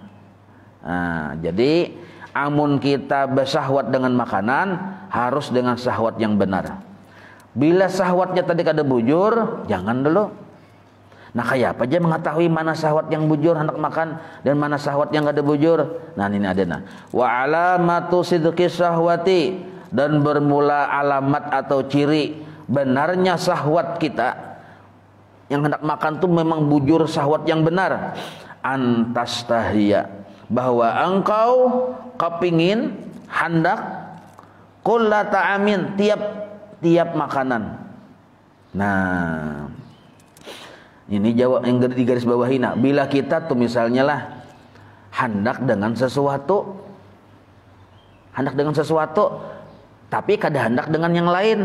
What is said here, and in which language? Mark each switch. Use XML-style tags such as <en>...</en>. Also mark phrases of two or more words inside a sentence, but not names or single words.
<bjn>Nah, jadi amun kita bersahwat dengan makanan harus dengan syahwat yang benar. Bila syahwatnya tadi kada bujur, jangan dulu. Nah, kayak apa aja mengetahui mana syahwat yang bujur hendak makan dan mana syahwat yang kada bujur? Nah, ini ada nah.</bjn> <ar>وعلامة صدق الشهوة,</ar> <bjn>dan bermula alamat atau ciri benarnya syahwat kita yang hendak makan tuh memang bujur syahwat yang benar. Antastahia, bahwa engkau kepingin hendak</bjn> <ar>كل طعام,</ar> <id>tiap makanan. Nah, ini jawab yang di garis bawahi.</id> <bjn>Nah, bila kita tuh misalnya lah hendak dengan sesuatu, tapi kada hendak dengan yang lain.</bjn>